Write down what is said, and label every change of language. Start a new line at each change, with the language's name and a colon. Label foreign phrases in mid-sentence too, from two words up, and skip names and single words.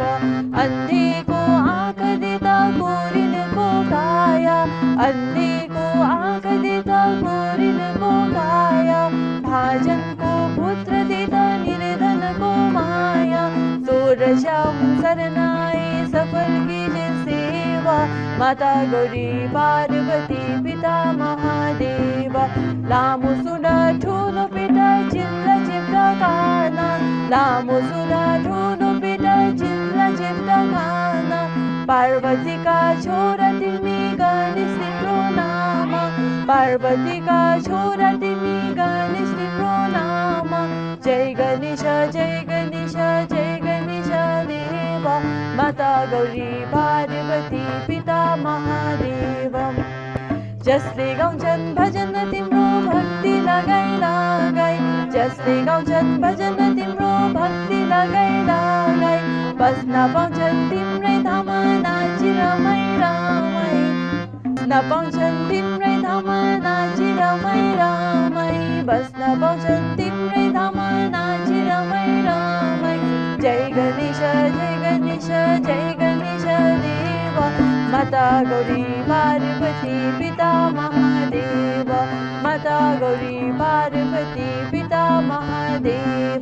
Hindi: अंधे को आँख देता कुरिन को काया, अंधे को आँख देता कुरिन को काया। भाजन को पुत्र देता निर्धन को माया। सूरश्याम सरनाए सफल कीजे सेवा, माता गौरी पार्वती पिता महादेव।
Nepali: लामो सुना ठूलो पिता चिल्ला चिपटा खाना, लामो सुना ठूलो पिता चिल्ला चिपटा खाना। पार्वती का छोरा तिमी गणेश तिम्रो नाम, पार्वती का छोरा तिमी गणेश तिम्रो नाम।
Hindi: जय गणेश जय गणेश जय गणेश देवा, माता गौरी पार्वती पिता महादेव।
Nepali: जसले गाउँछन् भजन तिम्रो भक्ति लगाई लगाई, जसले गाउँछन् भजन तिम्रो भक्ति लगाई लगाई। बस्न पाउँछन् तिम्रै धाम नाची रमाई रमाई, बस्न पाउँछन् तिम्रै धाम नाची रमाई रमाई। बस्न पाउँछन् तिम्रै धाम नाची रमाई रमाई।
Hindi: जय गणेश जय गणेश जय गणेश देवा, माता गौरी पार्वती पिता महादेव, माता गौरी पार्वती पिता महादेव।